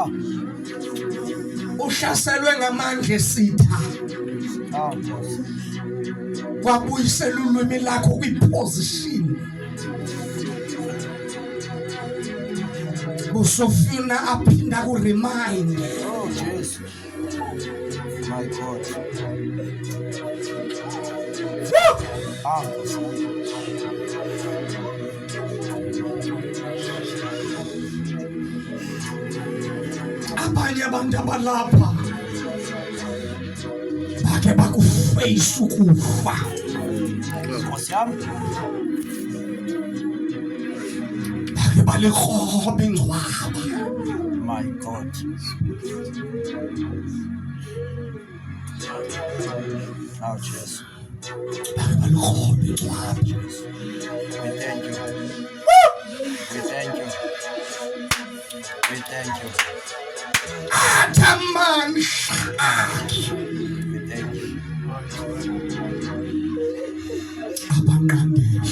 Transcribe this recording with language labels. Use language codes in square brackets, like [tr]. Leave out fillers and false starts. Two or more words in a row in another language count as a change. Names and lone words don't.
[zu] uhlaselwe ngamandla esitha ah, Nkosi. [xh] wabuyisela ulwimi lakho kwiposition busofuna aphinda kuremind. [zu] Oh Jesu. [en] My God. [zu] Ah, Nkosi. [xh] Abanye abantu abalapha bakhe bakufeyisa ukufa. [zu] Nkosi yami. [xh] Bakhe balikroba ingcwaba. [en] My God. [zu] Oh Jesu. [xh] Bakhe balikroba ingcwaba. [en] We thank you. We thank you. We thank you. [zu] Athamandla akhe [en] We thank you. [zu] abanqandeli